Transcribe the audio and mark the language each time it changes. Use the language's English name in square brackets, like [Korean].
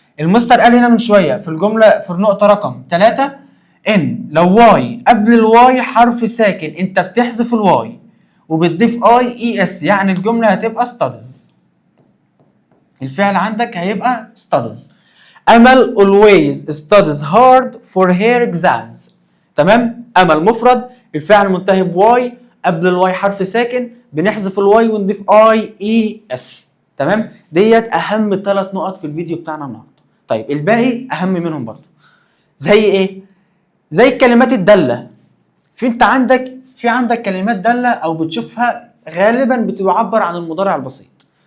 [Arabic] المستر قال هنا من شويه في الجمله في النقطه رقم 3 ان لو واي قبل الواي حرف ساكن انت بتحذف الواي وبتضيف اي اس، يعني الجمله هتبقى studies، الفعل عندك هيبقى studies. [English] امل always studies hard for her exams. [Arabic] تمام؟ امل مفرد الفعل منتهي بواي قبل الواي حرف ساكن، بنحذف الواي ونضيف اي اس. تمام؟ ديت اهم 3 نقط في الفيديو بتاعنا النهارده. طيب الباقي اهم منهم برضه. زي ايه؟ زي الكلمات الداله. في عندك كلمات داله او بتشوفها غالبا بتعبر عن المضارع البسيط.